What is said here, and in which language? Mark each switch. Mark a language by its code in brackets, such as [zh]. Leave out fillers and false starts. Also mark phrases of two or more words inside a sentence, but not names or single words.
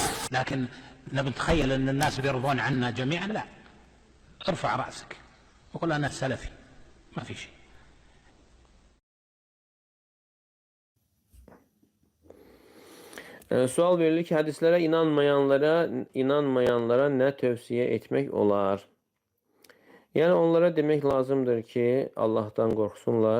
[ar] لكن نتخيل أن الناس بيرضون عنا جميعا، لا. ارفع رأسك وقل أنا سلفي، ما في شيء. [az] Sual verilir ki hadislere inanmayanlara ne tövsiye etmek olar? Yani onlara demek lazımdır ki Allah'tan korksunlar.